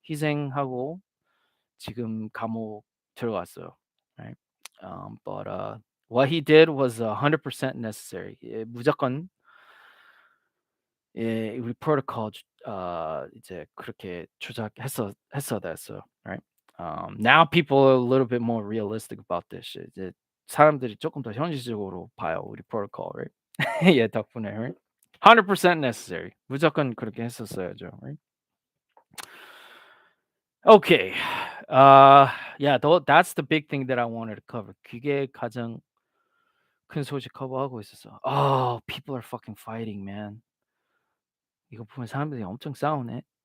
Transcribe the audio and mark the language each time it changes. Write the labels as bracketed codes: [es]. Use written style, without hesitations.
[ko] 희생하고 지금 감옥 들어갔어요, right? [en] But what he did was 100% necessary. [ko] 예, 무조건 예, 우리 프로토콜 이제 그렇게 했어야 됐어요, right? [en] Now people are a little bit more realistic about this shit. [ko] 이제 사람들이 조금 더 현실적으로 봐요, 우리 프로토콜, right? 예, 덕분에, [en] right? 100% necessary. [ko] 무조건 그렇게 했었어야죠, right? [en] Okay. Yeah, that's the big thing that I wanted to cover. [ko] 그게 가장 큰 소식 커버하고 있었어. [en] Oh, people are fucking fighting, man. [ko] 이거 보면 사람들이 엄청 싸우네.